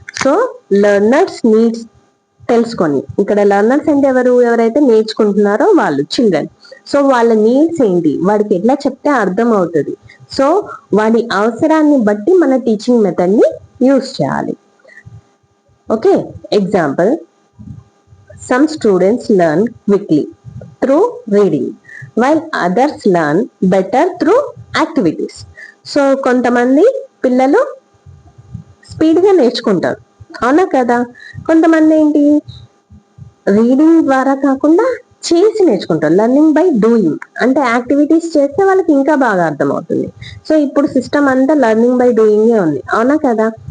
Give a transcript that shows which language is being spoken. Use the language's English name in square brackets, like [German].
[English] so learners needs [Telugu] తెలుసుకొని, ఇక్కడ learners అంటే ఎవరైతే నేర్చుకుంటున్నారో వాళ్ళు చిల్డ్రన్. సో వాళ్ళ నీడ్స్ ఏంటి, వాడికి ఎట్లా చెప్తే అర్థం అవుతుంది. సో వాడి అవసరాన్ని బట్టి మన టీచింగ్ మెథడ్ ని యూజ్ చేయాలి. [English] Okay, example: some students learn quickly through reading while others learn better through activities. [Telugu] So కొంతమంది పిల్లలు స్పీడ్గా నేర్చుకుంటారు, అవునా కదా? కొంతమంది ఏంటి, రీడింగ్ ద్వారా కాకుండా చేసి నేర్చుకుంటారు, [English] Learning by doing. [Telugu] అంటే యాక్టివిటీస్ చేస్తే వాళ్ళకి ఇంకా బాగా అర్థమవుతుంది. సో ఇప్పుడు సిస్టమ్ అంతా [English] learning by డూయింగే [Telugu] ఉంది, అవునా కదా?